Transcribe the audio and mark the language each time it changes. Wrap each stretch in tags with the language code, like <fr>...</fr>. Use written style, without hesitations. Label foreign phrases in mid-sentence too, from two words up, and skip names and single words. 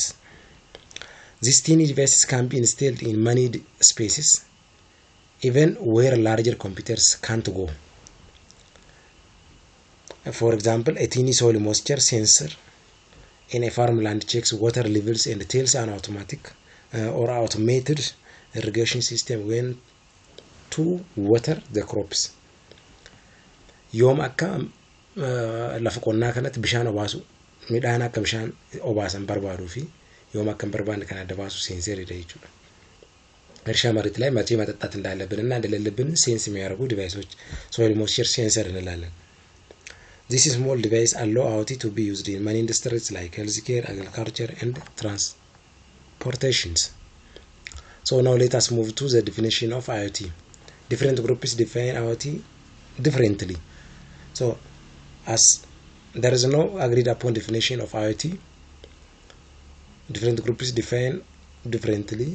<en>These tiny devices can be installed in many spaces, even where larger computers can't go. For example, a tiny soil moisture sensor in a farmland checks water levels and tells an automatic or automated irrigation system when to water the crops.</en> <om>Yoom akka lafa qonnaa kanatti bishaan obaasu midhaan akka bishaan obaasan barbaaduu fi yoom akka barbaanne kan adda baasu ሴንሰር jechuudha.</om> <am>እርሻ መሬት ላይ መቼ መጠጣት እንዳለብንና እንደሌለብን ሴንስ የሚያደርጉ ዲቫይሶች</am> <en>soil moisture sensor</en> <am>እንላለን።</am> <en>This small device allow IoT to be used in many industries like healthcare, agriculture and transportations. So now let us move to the definition of IoT. Different groups define IoT differently. So as there is no agreed upon definition of IoT, different groups define differently.</en>